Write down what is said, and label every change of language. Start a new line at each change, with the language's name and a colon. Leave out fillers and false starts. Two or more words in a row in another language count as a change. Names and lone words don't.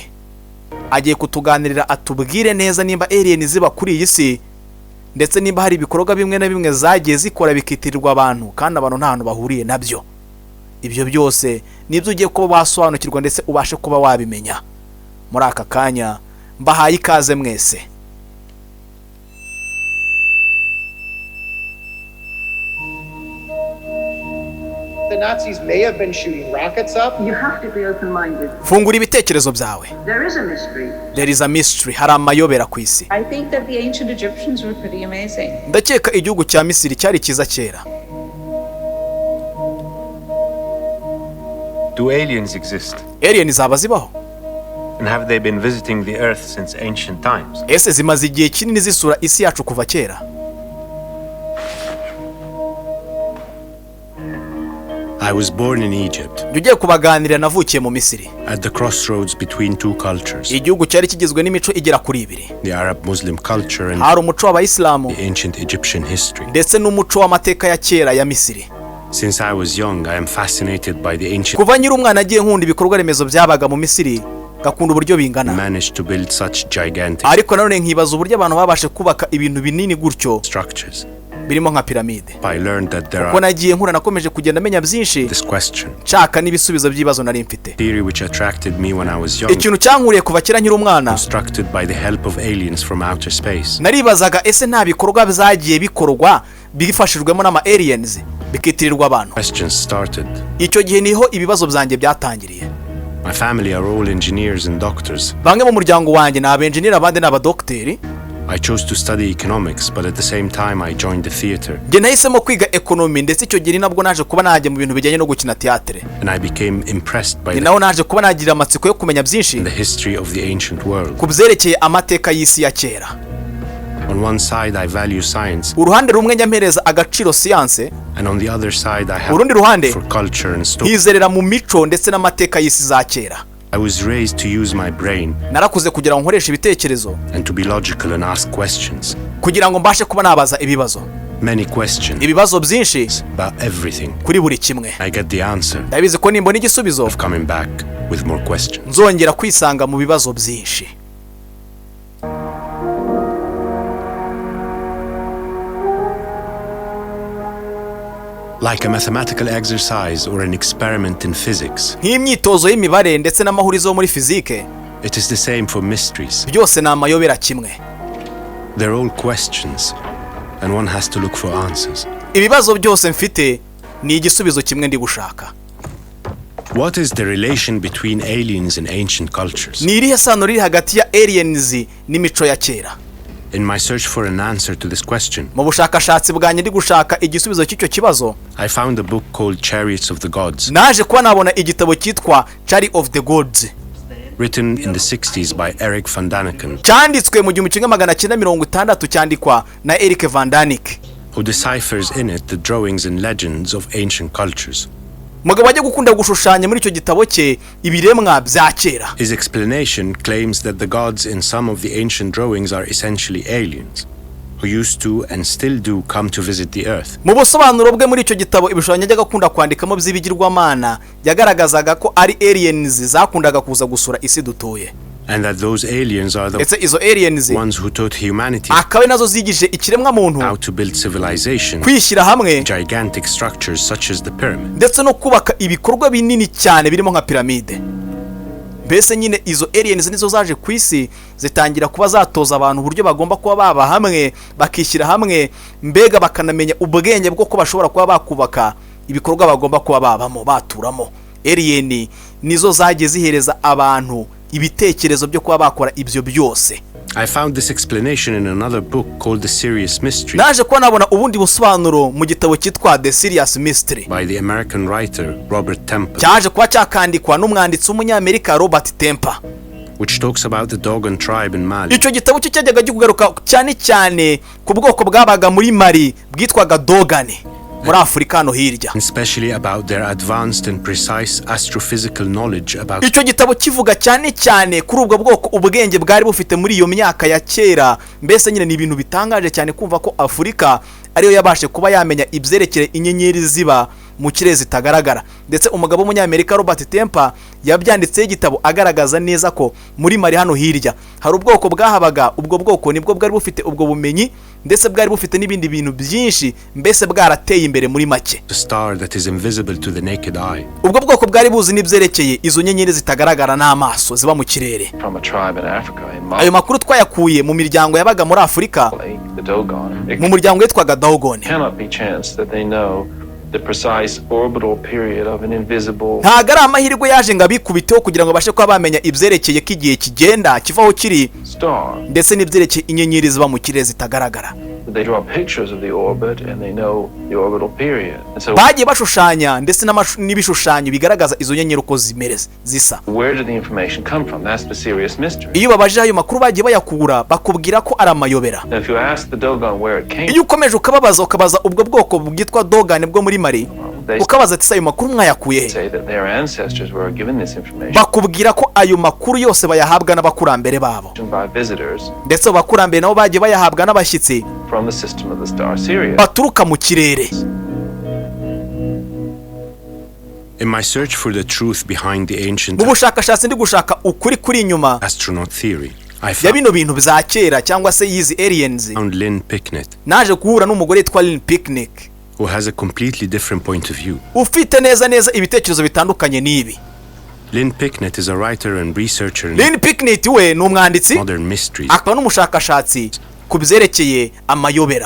Kinyarwanda: agiye kutuganirira atubwire neza nimba alien ziba kuri iyi si, ndetse nimba hari ibikorwa bimwe na bimwe zagiye zikora bikitirirwa abantu kandi abantu nta hantu bahuriye nabyo. ibyo byose nibyo ugiye kuba wasobanukirwa ndetse ubashe kuba wabimenya. muri aka kanya mbahaye ikaze mwese.
English: The Nazis may have been shooting rockets up. You have to be open-minded.
Kinyarwanda: fungura ibitekerezo byawe.
English: There is a mystery. There is a mystery.
Kinyarwanda: hari amayobera ku isi.
English: I think that the ancient Egyptians were pretty amazing.
Kinyarwanda: ndakeka igihugu cya Misiri cyari cyiza kera.
English: Do aliens exist?
Kinyarwanda: alien zaba zibaho?
English: And have they been visiting the Earth since ancient times?
Kinyarwanda: ese zimaze igihe kinini zisura isi yacu kuva kera?
English: I was born in Egypt,
Kinyarwanda: ugiye kubaganirira navukiye mu Misiri.
English: at the crossroads between two cultures,
Kinyarwanda: igihugu cyari kigizwe n'imico igera kuri ibiri.
English: the Arab-Muslim culture and
Kinyarwanda: hari umuco w'abayisilamu
English: the ancient Egyptian history.
Kinyarwanda: ndetse n'umuco w'amateka ya kera ya Misiri.
English: Since I was young, I am fascinated by the ancient
Kinyarwanda: kuva nyiri umwana agiye nkunda ibikorwa remezo byabaga mu Misiri, gakunda uburyo bingana.
English: managed to build such gigantic
Kinyarwanda: ariko nanone nkibaza uburyo abantu babashe kubaka ibintu binini gutyo
English: structures.
Kinyarwanda: birimo nka piramide.
English: I learned that there
Kinyarwanda: kuko
English: are
Kinyarwanda: nagiye nkura nakomeje kugenda menya byinshi
English: this question,
Kinyarwanda: nshaka n'ibisubizo by'ibibazo nari mfite.
English: theory which attracted me when I was young,
Kinyarwanda: ikintu cyankuriye kuva kera nkiri umwana,
English: constructed by the help of aliens from outer space.
Kinyarwanda: naribazaga ese nta bikorwa byagiye bikorwa bifashijwemo n'ama aliens bikitirirwa abantu?
English: Questions started.
Kinyarwanda: icyo gihe niho ibibazo byanjye byatangiriye.
English: My family are all engineers and doctors.
Kinyarwanda: bamwe mu muryango wanjye ni abenjeniyeri, abandi ni abadogiteri.
English: I chose to study economics, but at the same time I joined the theater,
Kinyarwanda: njye nahisemo kwiga ekonomi, ndetse icyo gihe nabwo naje kuba najya mu bintu bijyanye no gukina teatre.
English: and I became impressed by
Kinyarwanda: ni naho naje kuba nagira amatsiko yo kumenya byinshi
English: the history of the ancient world.
Kinyarwanda: ku byerekeye amateka y'isi ya kera.
English: On one side I value science,
Kinyarwanda: uruhande rumwe nyampereza agaciro siyanse,
English: and on the other side I
Kinyarwanda: urundi
English: have
Kinyarwanda: ruhande
English: for culture and story.
Kinyarwanda: hizerera mu mico ndetse n'amateka y'isi za kera.
English: I was raised to use my brain
Kinyarwanda: narakuze kugira ngo nkoreshe ibitekerezo,
English: and to be logical and ask questions.
Kinyarwanda: kugira ngo mbashe kuba nabaza ibibazo.
English: Many questions
Kinyarwanda: ibibazo byinshi
English: about everything.
Kinyarwanda: kuri buri kimwe.
English: I get the answer
Kinyarwanda: ndabizi ko nimbona igisubizo
English: of coming back with more questions.
Kinyarwanda: nzongera kwisanga mu bibazo byinshi.
English: Like a mathematical exercise or an experiment in physics,
Kinyarwanda: nk'imyitozo y'imibare ndetse n'amahurizo yo muri fizike,
English: it is the same for mysteries.
Kinyarwanda: byose ni amayobera kimwe.
English: They're all questions, and one has to look for answers.
Kinyarwanda: ibibazo byose mfite ni igisubizo kimwe ndi gushaka.
English: What is the relation between aliens and ancient cultures?
Kinyarwanda: ni irihe sano riri hagati ya aliens n'imico ya kera?
English: In my search for an answer to this question,
Kinyarwanda: mu bushakashatsi bwanjye ndi gushaka igisubizo cy'icyo kibazo,
English: I found a book called Chariots of the Gods,
Kinyarwanda: naje kuba nabona igitabo cyitwa Chariot of the Gods,
English: written in the 60s by Eric van Daniken.
Kinyarwanda: cyanditswe mu 1960 cyandikwa na Eric van Daniken.
English: who deciphers in it the drawings and legends of ancient cultures.
Kinyarwanda: umugabo ajya gukunda gushushanya muri icyo gitabo cye ibiremwa bya kera.
English: His explanation claims that the gods in some of the ancient drawings are essentially aliens who used to and still do come to visit the earth.
Kinyarwanda: mu busobanuro bwe muri icyo gitabo ibishushanyo ajyaga akunda kwandikamo by'ibigirwamana yagaragazaga ko ari aliens zakundaga kuza gusura isi dutuye.
English: And that those aliens are the
Kinyarwanda: izo aliens
English: ones who taught humanity
Kinyarwanda: akabe nazo zigije ikiremwa muntu
English: how to build civilization,
Kinyarwanda: kwishyira hamwe,
English: gigantic structures such as the pyramid.
Kinyarwanda: ndetse no kubaka ibikorwa binini cyane birimo nka piramide. mbese nyine izo aliens nizo zaje ku isi zitangira kuba zatoza abantu uburyo bagomba kuba baba hamwe, bakishyira hamwe, mbega bakanamenya ubwenge bwo ko bashobora kuba bakubaka ibikorwa bagomba kuba babamo baturamo. alien nizo zagiye zihereza abantu ibitekerezo byo kuba bakora ibyo byose.
English: I found this explanation in another book called The Serious Mystery
Kinyarwanda: naje kuba nabona ubundi busobanuro mu gitabo cyitwa The Serious Mystery
English: by the American writer Robert Temple,
Kinyarwanda: cyaje kuba cyakandikwa n'umwanditsi w'umunyamerika Robert Temple,
English: which talks about the Dogon tribe in Mali.
Kinyarwanda: icyo gitabo cyo cyajyaga kugaruka cyane cyane ku bwoko bwabaga muri Mali bwitwaga Dogon muri Afurika no hirya,
English: especially about their advanced and precise astrophysical knowledge about.
Kinyarwanda: icyo gitabo kivuga cyane cyane kuri ubwo bwoko ubwenge bwari bufite muri iyo myaka ya kera. mbese nyine ni ibintu bitangaje cyane kumva ko Afurika ariyo yabashe kuba yamenya ibyerekeye inyenyeri ziba mu kirere zitagaragara. ndetse umugabo w'umunyamerika Robert Temple yabyanditseho igitabo agaragaza neza ko muri Mali hano hirya hari ubwoko bwahabaga. ubwo bwoko nibwo bwari bufite ubwo bumenyi, ndetse bwari bufite n'ibindi bintu byinshi, mbese bwarateye imbere muri make.
English: The star that is invisible to the naked eye.
Kinyarwanda: ubwo bwoko bwari buzi n'ibyerekeye izo nyenyeri zitagaragara n'amaso ziba mu kirere.
English: From a tribe in Africa, in Mali,
Kinyarwanda: ayo makuru twayakuye mu miryango yabaga muri Afurika,
English: the Dogon. It
Kinyarwanda: mu muryango witwaga Dogon.
English: cannot be chance that they know the precise orbital period of an invisible
Kinyarwanda: ntago ari amahirwe yaje ngo abikubiteho kugira ngo bashe kuba bamenya ibyerekeye ko igihe kigenda kivaho kiri,
English: star.
Kinyarwanda: ndetse n'ibyerekeye inyenyeri ziba mu kirere zitagaragara.
English: They draw pictures of the orbit and they know the orbital period. And so
Kinyarwanda: bagiye bashushanya ndetse n'ibishushanyo bigaragaza izo nyenyeri uko zisa.
English: where did the information come from? That's the serious mystery.
Kinyarwanda: iyo babajije ayo makuru bagiye bayakura bakubwira ko ari amayobera.
English: Now, if you ask the Dogon where it came
Kinyarwanda: iyo ukomeje ukabaza ubwo bwoko bwitwa Dogon bwo muri Mali,
English: they
Kinyarwanda: ukabaza ati ayo makuru mwayakuye he,
English: say that their ancestors were given this information
Kinyarwanda: bakubwira ko ayo makuru yose bayahabwa n'abakurambere babo,
English: by visitors
Kinyarwanda: ndetse abakurambere nabo bagiye bayahabwa n'abashyitsi
English: from the system of the star Sirius.
Kinyarwanda: baturuka mu kirere.
English: In my search for the truth behind the ancient
Kinyarwanda: mu bushakashatsi ndi gushaka ukuri kuri inyuma
English: astronaut theory, I
Kinyarwanda: ya bino bintu bya kera cyangwa se yizi aliens,
English: found Lynn Picknett,
Kinyarwanda: naje guhura n'umugore witwa Lynn Picknett
English: who has a completely different point of view. ufite neza ibitekerezo bitandukanye n'ibi. Lynn Picknett is a writer and researcher in
Kinyarwanda: Lynn Picknett we ni umwanditsi
English: modern mysteries,
Kinyarwanda: akaba n'umushakashatsi ku byerekeye amayobera,